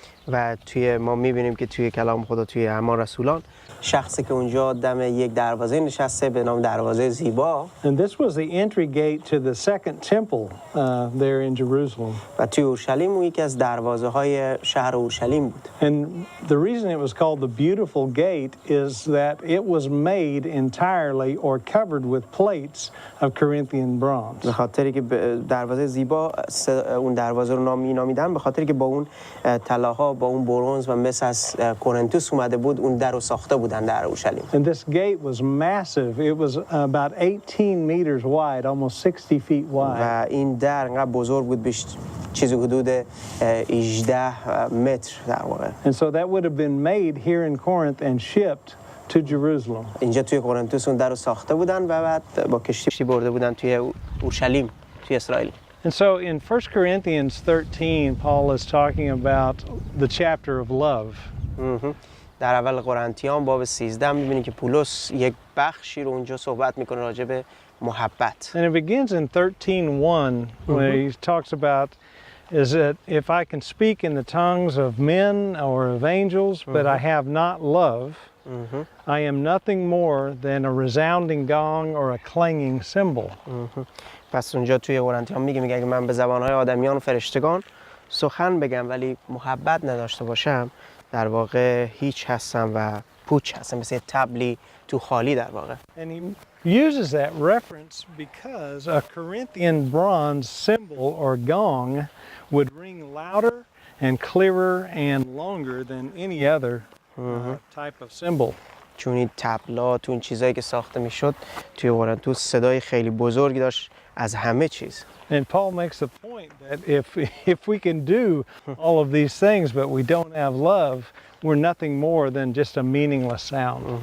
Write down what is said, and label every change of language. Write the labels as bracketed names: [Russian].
[Persian] و ما میبینیم که توی کلام خدا توی اعمال رسولان شخصی که اونجا دم یک دروازه نشسته به نام دروازه زیبا. [English] And this was the entry gate to the second temple there in Jerusalem. [Persian] و توی اورشلیم اون یکی از دروازه های شهر اورشلیم بود. [English] And the reason it was called the beautiful gate is that it was made entirely or covered with plates of Corinthian bronze. [Persian] به خاطری که دروازه زیبا اون دروازه رو نامیدن به خاطری که با اون طلاها با اون برنز و مس از کورنتوس اومده بود اون در رو ساخته بودن در اورشلیم. [English] And this gate was massive. It was about 18 meters wide, almost 60 feet wide. [Persian] و این در انقدر بزرگ بود چیزی حدود 18 متر در واقع. [English] And so that would have been made here in Corinth and shipped to Jerusalem. [Persian] اینجا توی کورنتوس اون در رو ساخته بودن و بعد با کشتی برده بودن توی اورشلیم توی اسرائیل. [English] And so in 1 Corinthians 13, Paul is talking about the chapter of love. [Persian] در اول قرنتیان باب 13 می‌بینید که پولس یک بخشی رو اونجا صحبت می‌کنه راجع به محبت. [English] And it begins in 13:1 when he talks about is that if I can speak in the tongues of men or of angels, but I have not love, I am nothing more than a resounding gong or a clanging cymbal. [Persian] پس اونجا توی قرنتیان میگه اگه من به زبان‌های آدمیان و فرشتگان سخن بگم ولی محبت نداشته باشم در واقع هیچ هستم و پوچ هستم مثل تبلی تو خالی در واقع. [English] And he uses that reference because a Corinthian bronze cymbal or gong would ring louder and clearer and longer than any other type of cymbal. [Persian] چون این تبلا تو این چیزایی که ساخته میشد توی قرنتوس صدای خیلی بزرگی داشت از همه چیز. [English] And Paul makes the point that if we can do all of these things but we don't have love, we're nothing more than just a meaningless sound.